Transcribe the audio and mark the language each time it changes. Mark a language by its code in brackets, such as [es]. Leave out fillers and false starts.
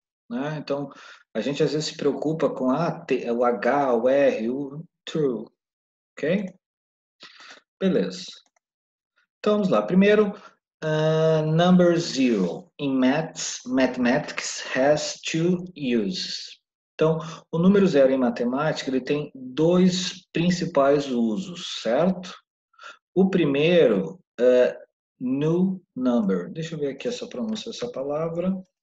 [pt] Né? Então, a gente às vezes se preocupa com o H, o R, o true, ok? Beleza. Então, vamos lá. [en] Primeiro, number 0 in mathematics has two uses. [pt] Então, o número 0 em matemática ele tem dois principais usos, certo? O primeiro é [en] new number. [pt] Deixa eu ver aqui essa pronúncia dessa palavra.